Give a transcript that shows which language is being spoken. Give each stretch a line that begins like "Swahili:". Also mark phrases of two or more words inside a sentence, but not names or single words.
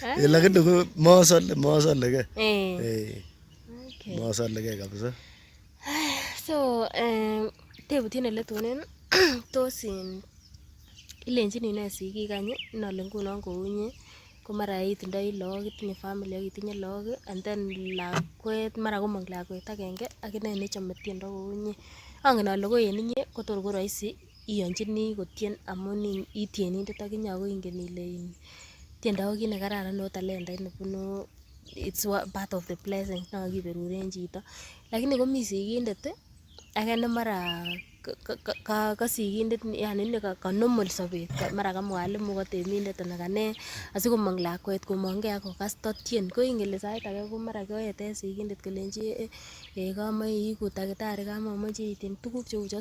Kalenjin: Lakini ko masole ke. Okay. Masole ke kabisa. So tebutiet neletunen tos ilenjini ne sigik any inole ngunon kou inye ko mara itindoi lagok, itinye family ak itinye lagok
English: and then
Kalenjin: lakwet mara komong lakwet agenge ak inee nechome tiendo kou inye. Angen ale ko en inye kotor ko rahisi iyonjini kotien amun itienindet ak inye ako ingen ile tiendo ko kit nekararan o talentait nebunu
English: it's part of the blessing
Kalenjin: nakakiberuren chito. Lakini komi sigindet age ne mara ka sigindet yani ne ka normal sobet mara ka mwalimu ko temindet anan ka ne asikomong lakwet komongee ak kokas totien ko ingele sait age ko mara koeten sigindet kolenji kamoe iiku takitari kamomoche itien tuguk cheu chon.